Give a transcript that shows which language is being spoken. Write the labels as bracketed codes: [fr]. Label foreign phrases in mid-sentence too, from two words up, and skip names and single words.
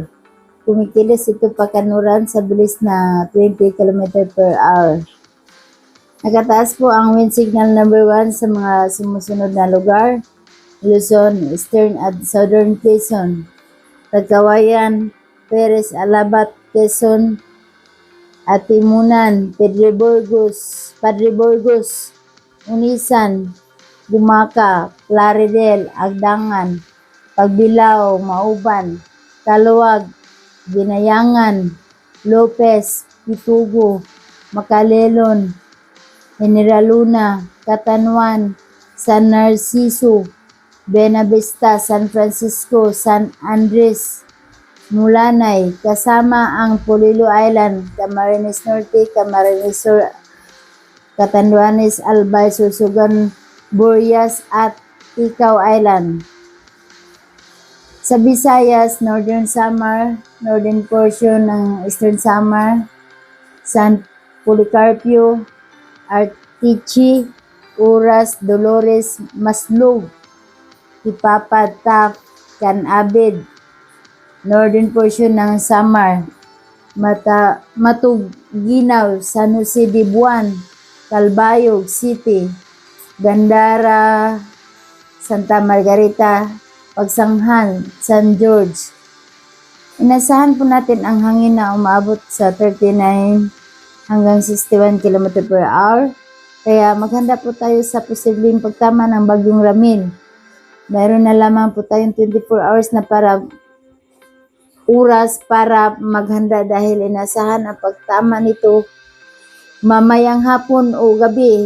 [tl] Kumikilos ito pakanuran sa bilis na 20 km [en] per hour. [tl] Nakataas po ang [en] wind signal number [tl] 1 sa mga sumusunod na lugar: Luzon, Eastern at Southern Quezon, Tagkawayan, Perez, Alabat, Quezon, Atimunan, Padre Burgos, Unisan, Gumaca, Plaridel, Agdangan, Pagbilao, Mauban, Taluag, Binayangan, Lopez, Pitugo, Macalelon, General Luna, Catanduan, San Narciso, Buenavista, San Francisco, San Andres, Mulanay, kasama ang Polillo Island, Camarines Norte, Camarines Sur, Catanduanes, Albay, Sursugan, Burias at Ticao Island. Sa Visayas, Northern Samar, [en] northern portion [tl] ng Eastern Samar, San Policarpio, Artichi, Uras, Dolores, Maslog, Ipapad, Taf, Canabid, [en] northern portion [tl] ng Samar, Matuginaw, San Jose de Buan, Calbayog City, Gandara, Santa Margarita, Pagsanghan, San George. Inasahan po natin ang hangin na umabot sa 39 hanggang 61 km [en] per hour. [tl] Kaya maghanda po tayo sa posibleng pagtama ng Bagyong Ramil. Mayroon na lamang po tayong 24 hours na oras para maghanda dahil inasahan ang pagtama nito mamayang hapon o gabi.